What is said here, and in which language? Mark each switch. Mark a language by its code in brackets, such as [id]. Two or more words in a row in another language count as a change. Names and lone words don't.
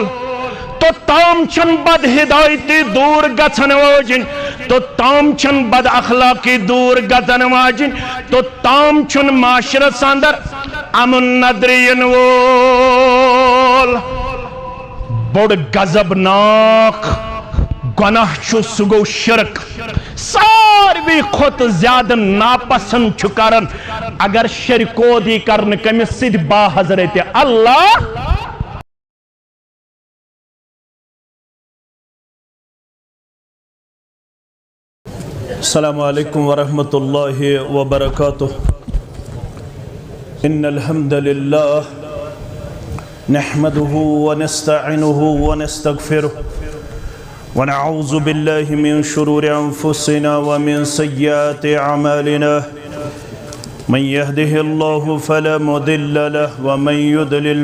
[ks] تو تام چھن بد ہدایتی دور گژھن واجن تو تام چھن بد اخلاقی دور گژھن واجن تو تام چھن معاشرت اندر امن ندرین وول بڑ غضبناک گناہ چھو سگو شرک ساروی خود زیادہ ناپسند چھو کرن اگر شرکو دی کرن کمی سید با حضرت اللہ [ar] السلام علیکم ورحمۃ اللہ وبرکاتہ ان الحمد للہ نحمده ونستعینه ونستغفره ونعوذ بالله من شرور انفسنا ومن سیئات اعمالنا من يهده الله فلا مضل له ومن يضلل